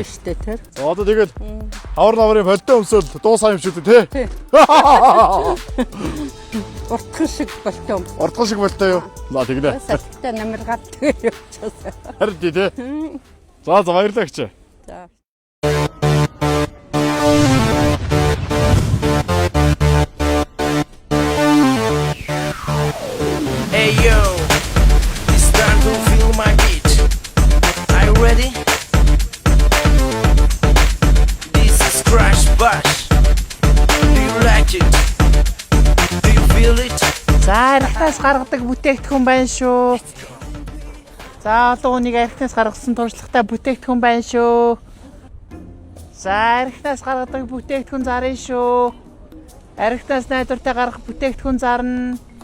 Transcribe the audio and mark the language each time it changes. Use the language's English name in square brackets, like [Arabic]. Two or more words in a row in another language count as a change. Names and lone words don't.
[Mongolian] Штэ тэр. За одоо тэгээд хавар наврын фолтой өмсөөл дуусаа юм шүү дээ тий? Уртхан шиг болтой юм. Уртхан шиг болтой юу? За тэглээ. Салхитай намиргаад тэгээ явчихсан. Харин тий. За баярлалаа чи. За. [English] Hey yo, it's time to feel my beat. Are you ready? This is Crash Bash. Do you like it? Do you feel it? [Mongolian] За архинаас гаргадаг бүтээгдэхүүн байна шүү. За олон хүнийг архинаас гаргасан туршлагатай бүтээгдэхүүн байна шүү. За архинаас гаргадаг бүтээгдэхүүн зарна шүү. Архинаас найдвартай гаргах бүтээгдэхүүн зарна.